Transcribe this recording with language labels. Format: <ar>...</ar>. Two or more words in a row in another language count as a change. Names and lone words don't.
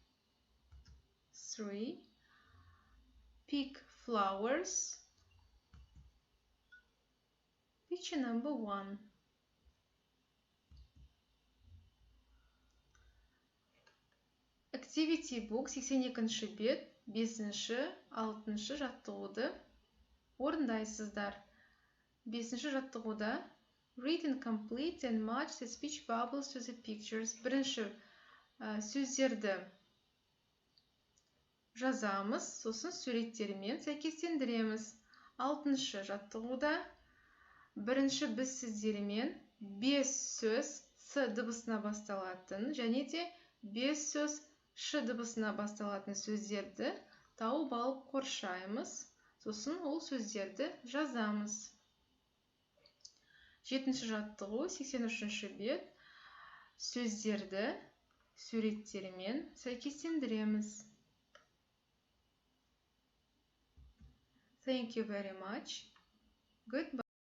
<en>3. Pick flowers. Picture number 1. Activity book</en> <kk>82-ші бет, 5-ші, 6-ші жаттығуды орындайсыздар.</kk> <en>5-ші жаттығуда read and complete and match the speech bubbles to the pictures.</en> <kk>Бірінші сөздерді жазамыз, сосын суреттермен сәйкестендіреміз. 6-шы жаттығуда бірінші біз сіздермен 5 сөз с дыбысына басталатын және де 5 сөз ш дыбысына басталатын сөздерді тауып алып қоршаймыз, сосын ол сөздерді жазамыз. 7-ші жаттығу 83-ші бет, сөздерді суреттермен сәйкестендіреміз.</kk> <en>Thank you very much. Goodbye.</en>